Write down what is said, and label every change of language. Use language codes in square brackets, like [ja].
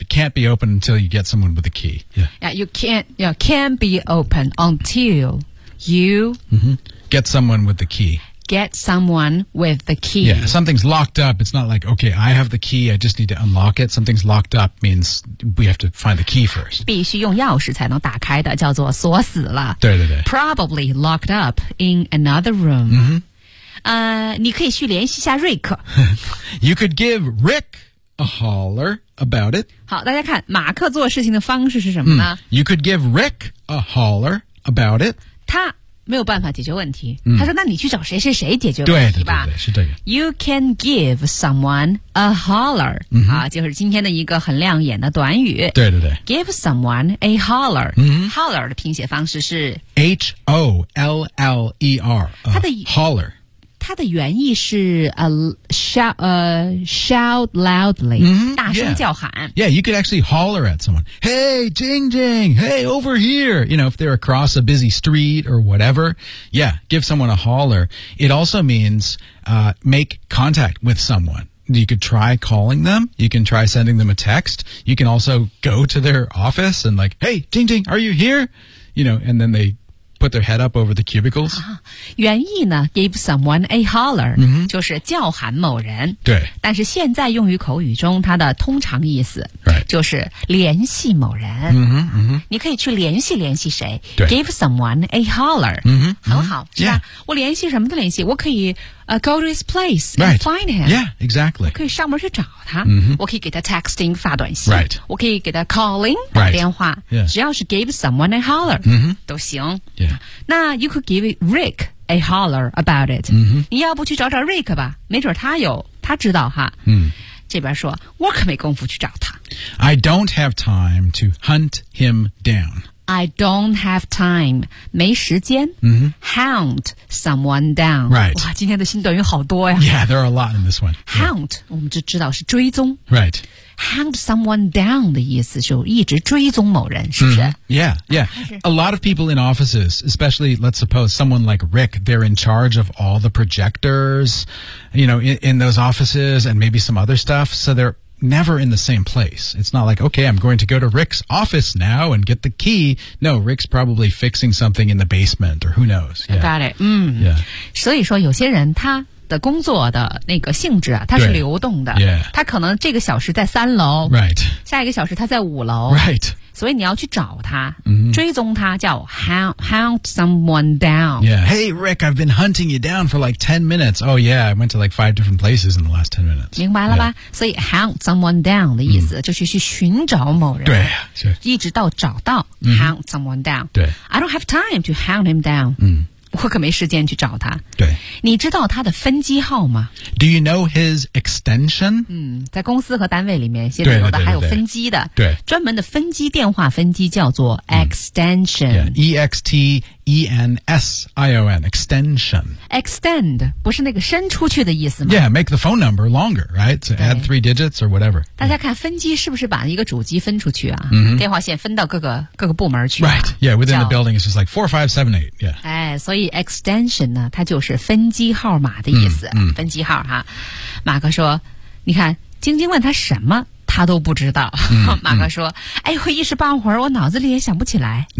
[en] It can't be open until you get someone with a key. Yeah. Yeah, you can't, yeah, can be open until you、 mm-hmm. get someone with the key. Get someone with the key. Yeah, something's locked up. It's not like, okay, I have the key. I just need to unlock it. Something's locked up means we have to find the key first. [zh] 必须用钥匙才能打开的叫做锁死了。对对对。 [en] Probably locked up in another room. Mm-hmm. [zh] 你可以去联系一下瑞克。 [en] You could give Rick a holler about it. [zh] 好，大家看，马克做事情的方式是什么呢、 [en] ？You could give Rick a holler about it. [zh] 他没有办法解决问题。嗯、他说：“那你去找谁谁谁解决问题吧。” 对对对，是这个。 [en] You can give someone a holler.、嗯、 [zh] 啊，就是今天的一个很亮眼的短语。对对对。 [en] Give someone a holler.、嗯、 [zh] holler 的拼写方式是 [en] H O L L E R. [zh] 他的 [en] holler. [zh] 它的原意是 [en] shout loudly、 mm-hmm, [zh] 大声叫喊 [en] yeah. yeah, you could actually holler at someone Hey, Jing Jing, hey, over here You know, if they're across a busy street or whatever Yeah, give someone a holler It also means、make contact with someone You could try calling them You can try sending them a text You can also go to their office and like Hey, Jing Jing, are you here? You know, and then theyPut their head up over the cubicles.、 [zh] 啊、原意呢 , [en] give someone a holler,、 mm-hmm. [zh] 就是叫喊某人。对。但是现在用于口语中它的通常意思、 [en] right. [zh] 就是联系某人。 Mm-hmm, mm-hmm. 你可以去联系联系谁对 [en] ,give someone a holler. Mm-hmm, [zh] 很好、 mm-hmm. 是吧、 [en] yeah. [zh] 我联系什么的联系我可以、 [en] go to his place and、 right. find him. Yeah, exactly. [zh] 我可以上门去找他、 mm-hmm. 我可以给他 texting, 发短信、 [en] right. [zh] 我可以给他 calling, 打电话、 [en] right. yeah. [zh] 只要是 [en] give someone a holler,、 mm-hmm. [zh] 都行。 [en] Yeah. 那 you could give Rick a holler about it、 mm-hmm. [zh] 你要不去找找 Rick 吧没准他有他知道哈、嗯、这边说我可没工夫去找他 [en] I don't have time to hunt him down I don't have time. [zh] 没时间、 [en] Hunt someone down. Right. [zh] 哇，今天的新短语好多呀。 [en] Yeah, there are a lot in this one. [zh] Hunt,、yeah. 我们就知道是追踪。 [en] Right. Hunt someone down [zh] 的意思就一直追踪某人，是不是、 [en] Yeah, yeah. A lot of people in offices, especially, let's suppose, someone like Rick, they're in charge of all the projectors, you know, in those offices and maybe some other stuff. So they're... never in the same place. It's not like, okay, I'm going to go to Rick's office now and get the key. No, Rick's probably fixing something in the basement or who knows. Yeah. Got it. [zh] 所以说有些人他的工作的那个性质啊他是流动的。 [en] Yeah. [zh] 他可能这个小时在三楼。 [en] Right. [zh] 下一个小时他在五楼。 [en] Right. [zh] 所以你要去找他、追踪他叫 [en] hunt someone down. Yeah. Hey, Rick, I've been hunting you down for like 10 minutes. Oh, yeah, I went to like 5 different places in the last 10 minutes. [zh] 明白了吧、yeah. 所以 [en] hunt someone down [zh] 的意思就是去寻找某人。对。一直到找到 [en] hunt someone down. [zh] 对。 [en] I don't have time to hunt him down. [zh] 我可没时间去找他。对，你知道他的分机号吗 [en] ？Do you know his extension？ [zh] 在公司和单位里面，现在有的还有分机的。对， 对， 对， 对，专门的分机电话分机叫做 extension。 [en] Yeah, extension， extension。 [zh] Extend 不是那个伸出去的意思吗 [en] ？Yeah， make the phone number longer， right？ So add three digits or whatever。 [zh] 大家看分机是不是把一个主机分出去啊？ Mm-hmm. 电话线分到各个部门去、啊。 [en] Right， yeah， within the building is just like 4, 5, 7, 8 Yeah。 [zh] 哎，所以 extension 呢，它就是分机号码的意思。分机号哈。马克说，你看晶晶问他什么？他都不知道。马克说，哎，我一时半会儿我脑子里也想不起来。